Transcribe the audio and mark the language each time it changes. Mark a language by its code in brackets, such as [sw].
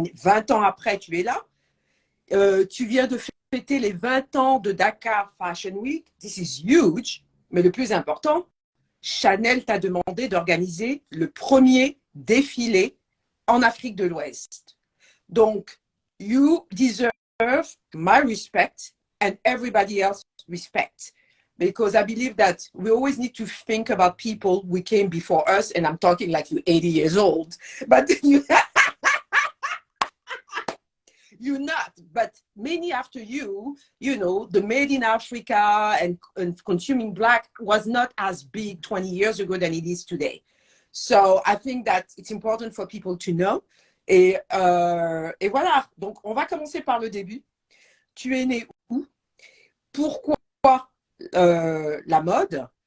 [fr] 20 ans après, tu es là. Tu viens de fêter les 20 ans de Dakar Fashion Week. [en] This is huge. [fr] Mais le plus important, Chanel t'a demandé d'organiser le premier défilé en Afrique de l'Ouest. [en] Donc, you deserve my respect and everybody else respect. Because I believe that we always need to think about people who came before us, and I'm talking like you're 80 years old, but you're not. But many after you, the Made in Africa and consuming Black was not as big 20 years ago than it is today. So I think that it's important for people to know. [fr] Et voilà, donc on va commencer par le début. Tu es né où? Pourquoi la mode?